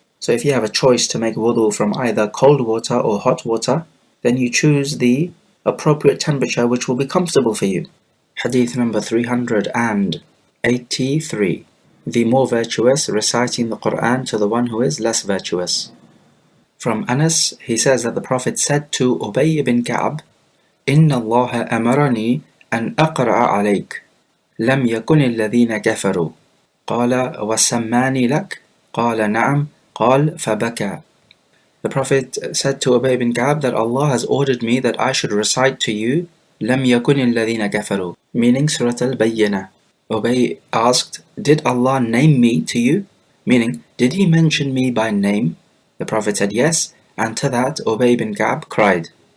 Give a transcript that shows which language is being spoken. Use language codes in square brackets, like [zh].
[en] So if you have a choice to make wudu from either cold water or hot water, then you choose the appropriate temperature which will be comfortable for you. Hadith number 383. The more virtuous reciting the Quran to the one who is less virtuous. From Anas, he says that the Prophet said to Ubay ibn Ka'b, [ar] إن الله أمرني أن أقرأ عليك لم يكن الذين كفروا قال وسماني لك قال نعم قال فبكى. [en] The Prophet said to Ubay ibn Ka'b that Allah has ordered me that I should recite to you [ar] لم يكن الذين كفروا, [en] meaning Surah Al-Bayyinah. Ubay asked, did Allah name me to you? Meaning, did He mention me by name? The Prophet said yes, and to that Ubay ibn Ka'b cried.